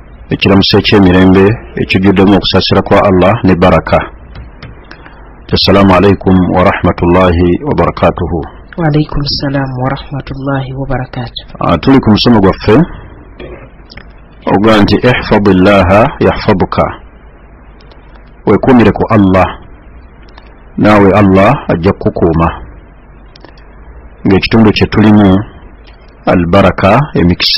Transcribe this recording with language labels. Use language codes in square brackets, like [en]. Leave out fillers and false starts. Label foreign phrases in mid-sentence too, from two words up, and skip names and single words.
[lg] ekiramuso ekyemirembe ekijjuddemu okusasira kwa Allah ne baraka. [ar] السلام عليكم ورحمة الله وبركاته. وعليكم السلام ورحمة الله وبركاته. [lg] Tuli ku musomo gwaffe ogwa nti [ar] احفظ الله يحفظك, [lg] weekuumire ku Allah naawe Allah ajja kukukuuma. Ng'ekitundu kye tulimu albaraka, emikisa.